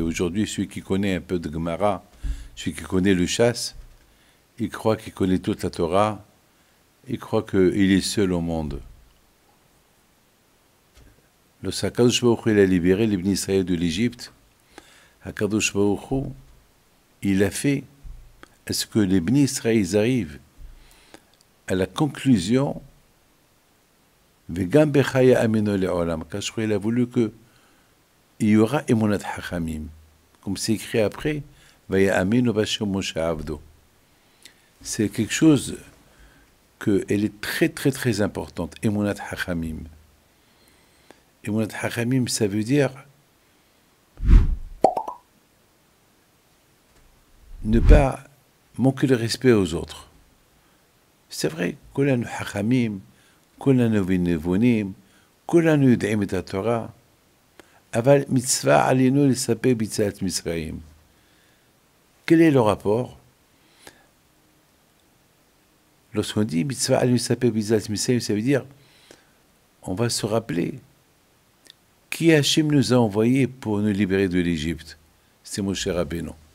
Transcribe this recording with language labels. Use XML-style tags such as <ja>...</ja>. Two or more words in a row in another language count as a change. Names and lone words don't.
<fr>Aujourd'hui, celui qui connaît un peu de Gemara, celui qui connaît le chasse, il croit qu'il connaît toute la Torah, il croit qu'il est seul au monde.</fr> <he>Lorsque הקדוש ברוך הוא,</he> <fr>il a libéré les Bnei Israël de l'Égypte,</fr> <he>הקדוש ברוך הוא,</he> <fr>il a fait à ce que les Bnei Israël arrivent à la conclusion</fr> <he>וגם בך יאמינו לעולם. הקדוש ברוך הוא,</he> <fr>il a voulu que il y aura</fr> <he>אמונת חכמים.</he> <fr>Comme c'est écrit après,</fr> <he>ויאמינו בה' משה עבדו.</he> <fr>C'est quelque chose elle est très très très importante,</fr> <he>אמונת חכמים. אמונת חכמים,</he> <fr>ça veut dire ne pas manquer le respect aux autres. C'est vrai,</fr> <he>כולנו חכמים, כולנו נבונים, כולנו יודעים את התורה, אבל מצוה עלינו לספר ביציאת מצרים.</he> <fr>Quel est le rapport? Lorsqu'on dit</fr> <he>מצוה עלינו לספר ביציאת מצרים,</he> <fr>ça veut dire on va se rappeler qui Hachem nous a envoyé pour nous libérer de l'Égypte. C'est Moshe Rabbeinu.</fr>